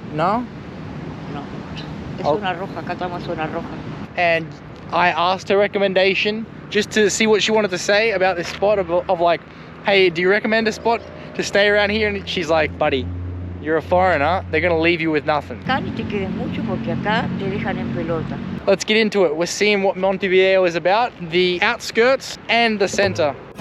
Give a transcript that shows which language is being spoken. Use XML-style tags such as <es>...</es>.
<es>No? No. Es una roja. Acá tomamos una roja.</es> <en>And I asked her recommendation just to see what she wanted to say about this spot of like, hey, do you recommend a spot to stay around here? And she's like, buddy, you're a foreigner. They're going to leave you with nothing.</en> <es>Acá ni te quedes mucho porque acá te dejan en pelota.</es> <en>Let's get into it. We're seeing what Montevideo is about, the outskirts and the center.</en>